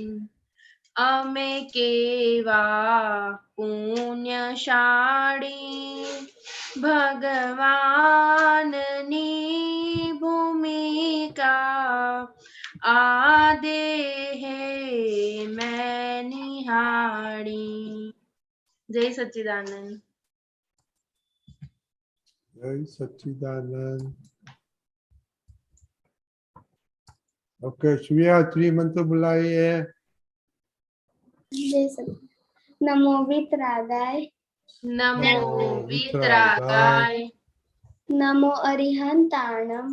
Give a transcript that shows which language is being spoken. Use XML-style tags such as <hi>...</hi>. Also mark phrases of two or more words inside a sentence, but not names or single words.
<gu>અમે કેવા પુણ્યશાળી, ભગવાનની ભૂમિકા આદે હે મેં નિહાળી। જય સચ્ચિદાનંદ। જય સચ્ચિદાનંદ।</gu> <hi>ओके श्रेया त्रि मंत्र बुलाइए।</hi> <pra>नमो वितरागाय, नमो वितरागाय, नमो अरिहंताणम,</pra>